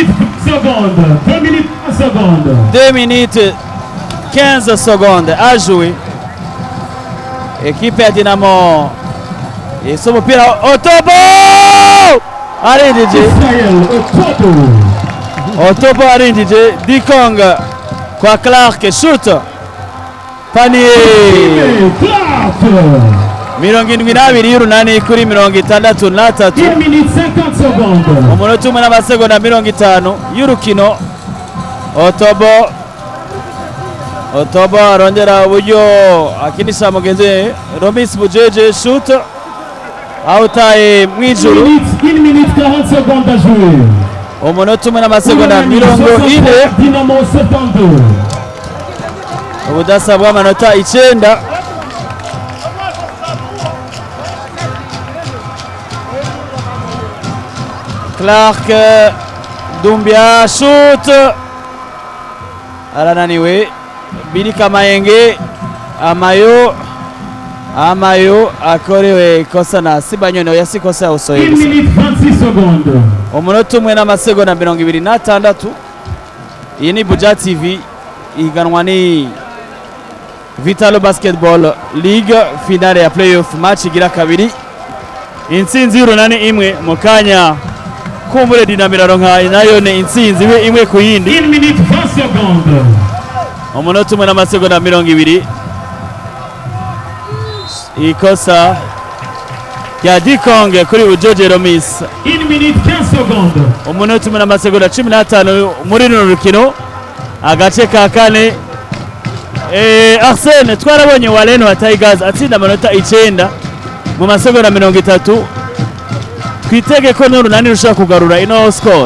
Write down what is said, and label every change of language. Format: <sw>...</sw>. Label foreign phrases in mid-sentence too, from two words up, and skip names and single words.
<fr>2 minutes 15 secondes à jouer.</fr> <rn>Équipe ya Dinamo ese umupira Otobo arinjije. Otobo arinjije. Dikong kwa Clark,</rn> <fr>shoot panier.</fr> <rn>72 y'Urunani kuri 63.</rn> <fr>1 minute 50 secondes.</fr> <rn>Umunota umwe n'amasegonda 50 y'urukino. Otobo arongera uburyo akinisha mugenzi Romis Bujeje, shoot awutaye mwijuru.</rn> <fr>1 minute 40 secondes à jouer.</fr> <rn>Umunota umwe n'amasegonda 40. Dinamo 72. Ubudasa bw'amanota 9. Clark Dumbia, shoot arananiwe. Birika Mayenge Amayo akorewe kosa na Sibanyone yasikosa usoye.</rn> <fr>1 minute 26 secondes.</fr> <rn>Umunota umwe n'amasegonda 26. Iyi ni Buja TV iganwa ni Vitalo Basketball League finale ya</rn> <en>playoff match</en> <rn>igira kabiri. Intsinzi y'Urunani imwe mu kanya kumbure Dinamiro nka nayo ni intsinzi imwe ku yindi.</rn> <fr>1 minute 20 secondes.</fr> <rn>Umunota umwe n'amasegonda 20. Ikosa ya Dikong kuri Bujoje Romis.</rn> <fr>1 minute 15 secondes.</fr> <rn>Umunota umwe n'amasegonda 15 muri runo rukino. Agace ka kane Arsene twarabonye Waleno wa Tigers atsinda amanota 9 mu masegonda 30. Twitege ko n'Urunani rushaka kugarura ino score.</rn>